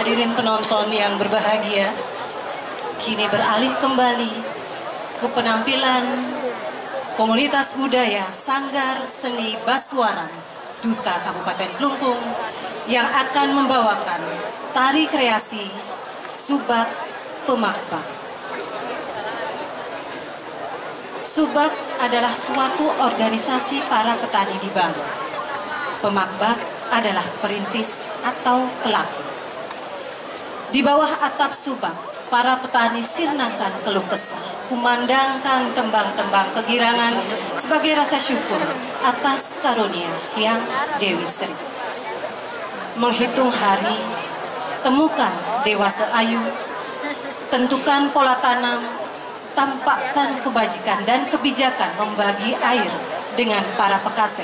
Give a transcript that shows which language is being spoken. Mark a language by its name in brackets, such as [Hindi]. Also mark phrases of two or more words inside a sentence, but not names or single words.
[Indonesian] Hadirin penonton yang berbahagia, kini beralih kembali ke penampilan komunitas budaya Sanggar Seni Basuaran Duta Kabupaten Klungkung yang akan membawakan tari kreasi Subak Pemakbak. Subak adalah suatu organisasi para petani di Bali. Pemakbak adalah perintis atau pelaku. Di bawah atap subak, para petani sirnakan keluh kesah, kumandangkan tembang-tembang kegirangan sebagai rasa syukur atas karunia Hyang Dewi Sri. Menghitung hari, temukan dewasa ayu, tentukan pola tanam, tampakkan kebajikan dan kebijakan membagi air dengan para pekaseh.